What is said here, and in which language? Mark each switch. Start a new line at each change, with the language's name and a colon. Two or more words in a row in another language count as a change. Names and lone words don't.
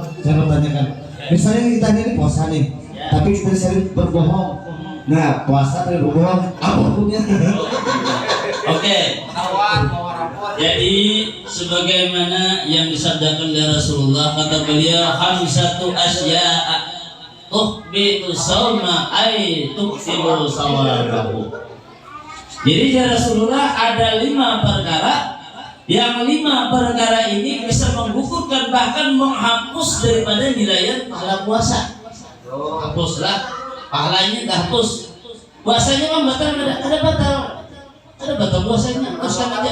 Indonesian: Saya mau tanyakan. Misalnya kita ini puasa nih, tapi kita sering berbohong. Nah, puasa dari bohong, apa hukumnya? Oke. Kawan, bawa rapor. Jadi sebagaimana yang disabdakan oleh Rasulullah, kata beliau
Arabic: خمسة أشياء تحبط الصوم أي تكسب ثوابه.
Indonesian: Jadi ya Rasulullah ada 5 perkara, yang 5 perkara ini bisa menggugurkan bahkan menghapus daripada nilai pahala puasa. Hapuslah pahalanya, dah hapus. Puasanya mah batal, ada batal puasanya, hapuskan aja.